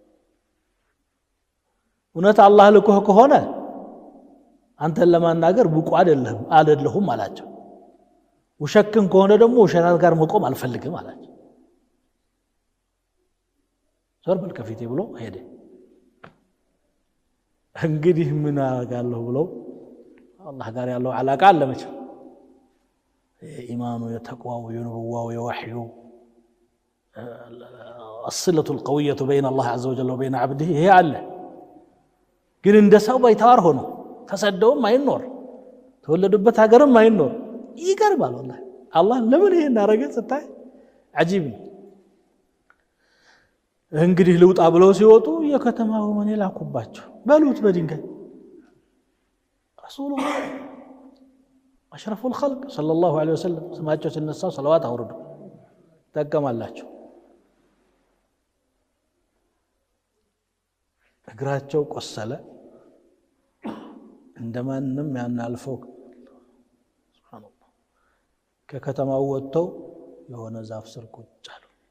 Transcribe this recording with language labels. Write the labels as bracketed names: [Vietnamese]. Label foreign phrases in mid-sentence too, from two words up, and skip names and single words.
[Amharic] እውነት አላህ ልኮህ ከሆነ አንተን ለማናገር ብቁ አይደለሁም አላቸው ውሸክን ከሆነ ደግሞ ውሸታት ጋር መቆም አልፈልግም አላቸው ዞር በል ከፊቴ ብሎ ሄደ እንግዲህ ምን አደርጋለሁ ብለው አላህ ጋር ያለው ዓላቃ አለ መቼም ኢማኑ የተቅዋው የነብዋው የወህዩ [Arabic] الصلة القوية بين الله عز وجل وبين عبده هي [Amharic] አለ ግን እንደ ሰው ባይታወር ሆኖ ተሰደውም አይኖር ተወለዱበት ሀገርም አይኖር ይገርማል والله አላህ ለምን ይሄን አረገ ስታይ عجيب እንግዲህ ልውጣ ብለው ሲወጡ የከተማው ማን ላኩባቸው በሉት በድንጋይ ረሱላህ [Arabic] أشرف الخلق صلى الله عليه وسلم سماعته [Amharic] ሲነሳ ሰለዋት አውርዱ ተቀማላቸው እግራቸው ቆሰለ እንደማንም ያናልፈው ሱብሃንአላህ ከከተማው ወጥተው የሆነ ዛፍ ስር ቁጭ አሉ